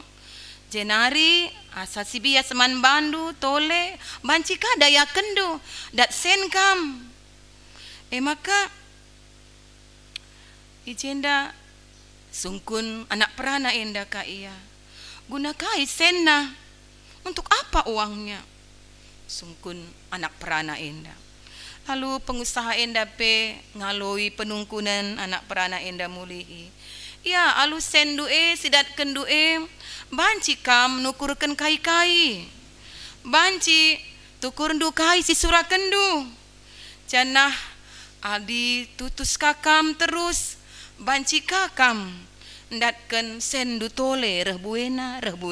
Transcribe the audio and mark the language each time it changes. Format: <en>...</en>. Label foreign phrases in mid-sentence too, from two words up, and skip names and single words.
<btx>Jenari asa sibia seman bandu tole banci ka daya kendu dat sen kam. Maka ijenda sungkun anak perana enda ka ia. Guna kai senna.</btx> <id>Untuk apa uangnya?</id> <btx>Sungkun anak perana enda. Lalu pengusaha enda pe ngaloi penungkunan anak perana enda mulihi. Ya alu sendu sidat kendu banci kam nukurkan kai-kai. Banci tukur ndu kai si surakendu. Janah adi tutus kakam terus banci kakam ndatken sendu tole reh buena.</btx>